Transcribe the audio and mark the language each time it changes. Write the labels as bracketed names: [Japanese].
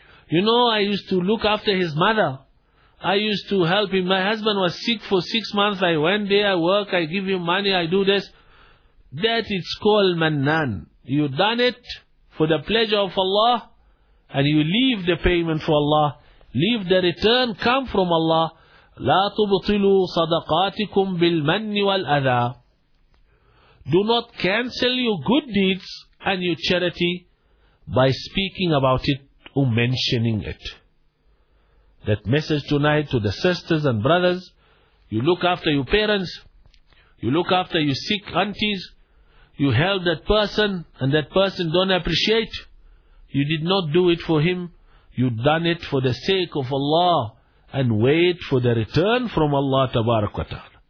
[English] You know, I used to look after his mother. I used to help him. My husband was sick for 6 months. I went there, I work, I give him money, I do this. That it's called mannan. You done it for the pleasure of Allah, and you leave the payment for Allah. Leave the return come from Allah. [Arabic] لا تبطلوا صدقاتكم بالمن والأذى. [English] Do not cancel your good deeds and your charity by speaking about it or mentioning it. That message tonight to the sisters and brothers, you look after your parents, you look after your sick aunties, you help that person and that person don't appreciate, you did not do it for him, you done it for the sake of Allah, and wait for the return from Allah tabarak wa ta'ala.